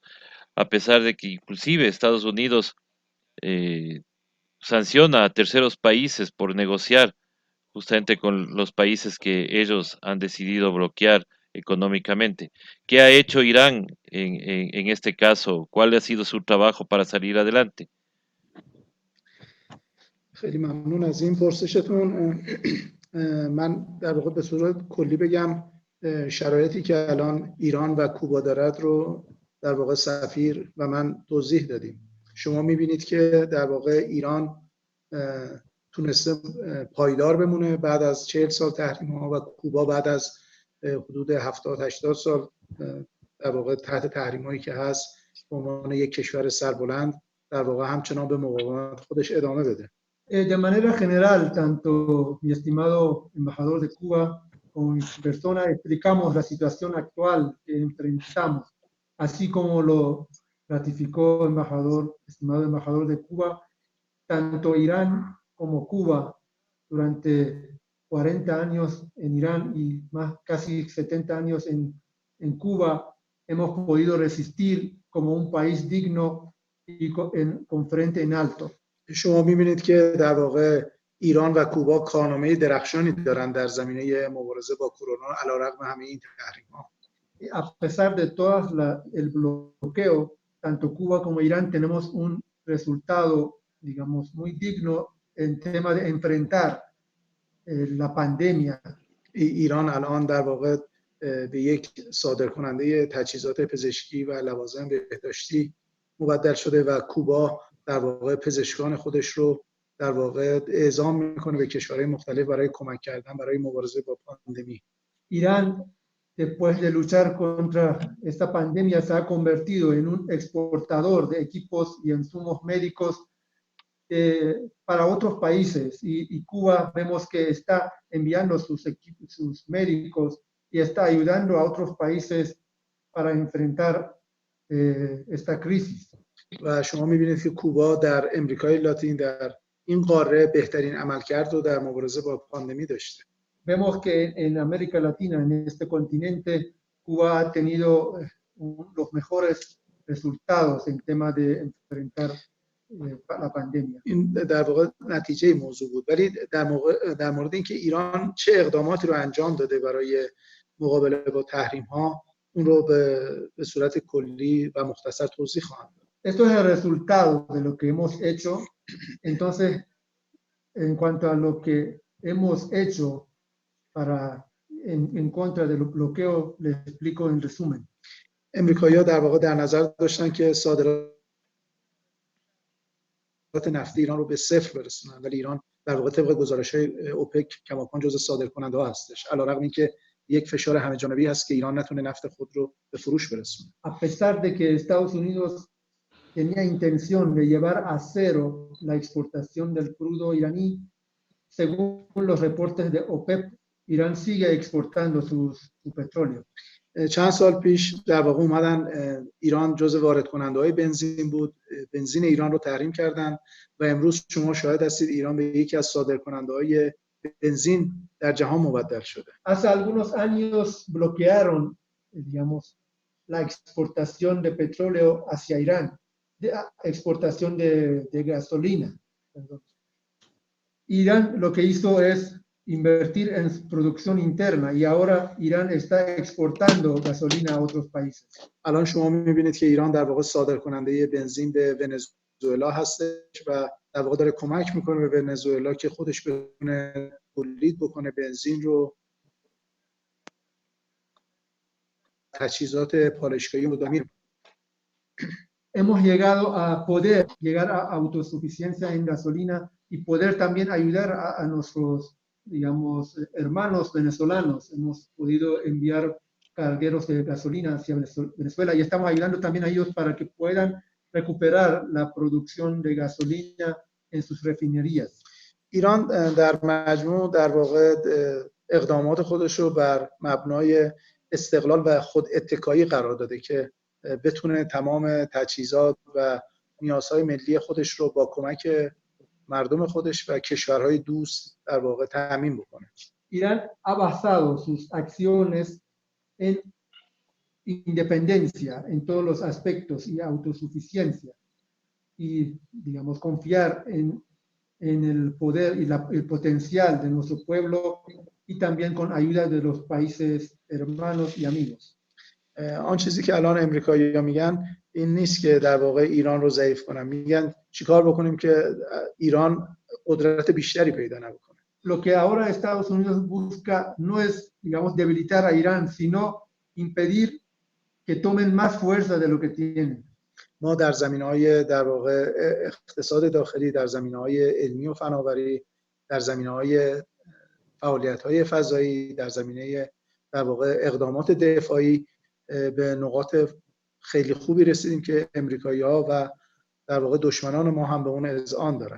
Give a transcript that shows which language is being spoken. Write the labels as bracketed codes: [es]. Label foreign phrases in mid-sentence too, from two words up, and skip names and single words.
[es] A pesar de que inclusive Estados Unidos eh, sanciona a terceros países por negociar justamente con los países que ellos han decidido bloquear económicamente. ¿Qué ha hecho Irán en este caso? ¿Cuál ha sido su trabajo para salir adelante? [fa] خیلی ممنون از این پرسشتون. من در واقع به صورت کلی بگم شرایطی که الان ایران و کوبا دارد رو در واقع سفیر و من توضیح دادیم. شما میبینید که در واقع ایران تونسته پایدار بمونه بعد از 40 سال تحریم ها و کوبا بعد از حدود 70-80 سال در واقع تحت تحریم هایی که هست به عنوان یک کشور سربلند در واقع همچنان به مقاومت خودش ادامه بده. [es] De manera general, tanto mi estimado embajador de Cuba como mi persona explicamos la situación actual que enfrentamos, así como lo ratificó estimado embajador de Cuba, tanto Irán como Cuba durante 40 años en Irán y más casi 70 años en Cuba hemos podido resistir como un país digno y con frente en alto. [fa] شما می‌بینید که در واقع ایران و کوبا کارنامه درخشانی دارن در زمینه مبارزه با کرونا علیرغم همه این تحریم‌ها. [es] A pesar de todo el bloqueo, tanto Cuba como Irán tenemos un resultado, digamos, muy digno en tema de enfrentar la pandemia. [fa] ایران الان در واقع به یک صادرکننده تجهیزات پزشکی و لوازم بهداشتی مبدل شده و کوبا در واقع پزشکان خودش رو در واقع اعزام میکنه به کشورهای مختلف برای کمک کردن برای مبارزه با پاندمی. [es] Irán, después de luchar contra esta pandemia, se ha convertido en un exportador de equipos y insumos médicos para otros países. Y Cuba vemos que está enviando sus médicos y está ayudando a otros países para enfrentar esta crisis. [fa] و شما می‌بینید که کوبا در امریکای لاتین در این قاره بهترین عملکرد رو در مبارزه با پاندمی داشته. [es] Vemos que en América Latina, en este continente, Cuba ha tenido los mejores resultados en tema de enfrentar la pandemia. [fa] این در واقع نتیجه موضوع بود. ولی در مورد اینکه ایران چه اقداماتی رو انجام داده برای مقابله با تحریم‌ها اون رو به صورت کلی و مختصر توضیح خواهم داد. [es] Esto es el resultado de lo que hemos hecho. Entonces, en cuanto a lo que hemos hecho en contra del bloqueo, les explico en resumen. [fa] امریکایی‌ها در واقع در نظر داشتن که صادرات نفتی ایران رو به صفر برسونن، ولی ایران در واقع طبق گزارش‌های اوپک کماکان جزو صادرکننده‌ها هستش، علیرغم اینکه یک فشار همه‌جانبی هست که ایران نتونه نفت خود رو به فروش برسونه. [es] A pesar de que Estados Unidos tenía intención de llevar a cero la exportación del crudo iraní, según los reportes de OPEP, Irán sigue exportando su petróleo. [fa] چند سال پیش در واقع اومدن ایران جزو وارد کننده‌های بنزین بود، بنزین ایران رو تحریم کردن و امروز شما شاهد هستید ایران به یکی از صادرکننده‌های بنزین در جهان مبدل شده. [es] Hace algunos años bloquearon, digamos, la exportación de petróleo hacia Irán, de exportación de gasolina. Perdón. Irán lo que hizo es invertir en producción interna y ahora Irán está exportando gasolina a otros países. [fa] الان شما می‌بینید که ایران در واقع صادرکننده بنزین به ونزوئلا هستش و در واقع داره کمک میکنه به ونزوئلا که خودش بتونه تولید بکنه بنزین رو، تجهیزات پالایشگاهی مدامی. [es] Hemos llegado a poder llegar a autosuficiencia en gasolina y poder también ayudar a nuestros, digamos, hermanos venezolanos. Hemos podido enviar cargueros de gasolina hacia Venezuela y estamos ayudando también a ellos para que puedan recuperar la producción de gasolina en sus refinerías. [fa] ایران در مجموع در واقع اقدامات خودش رو بر مبنای استقلال و خود اتکایی قرار داده که بتونه تمام تجهیزات و نیازهای ملی خودش رو با کمک مردم خودش و کشورهای دوست در واقع تامین بکنه. [es] Irán ha basado sus acciones en independencia en todos los aspectos y autosuficiencia y, digamos, confiar en el poder y el potencial de nuestro pueblo y también con ayuda de los países hermanos y amigos. [fa] آن چیزی که الان امریکایی‌ها میگن این نیست که در واقع ایران رو ضعیف کنن، میگن چیکار بکنیم که ایران قدرت بیشتری پیدا نکنه. [es] Lo que ahora Estados Unidos busca no es, digamos, debilitar a Irán, sino impedir que tomen más fuerza de lo que tienen. [fa] ما در زمینه‌های در واقع اقتصاد داخلی، در زمینه‌های علمی و فناوری، در زمینه‌های فعالیت‌های فضایی، در زمینه در واقع اقدامات دفاعی به نقاط خیلی خوبی رسیدیم که امریکایی‌ها و در واقع دشمنان ما هم به اون اذعان دارن.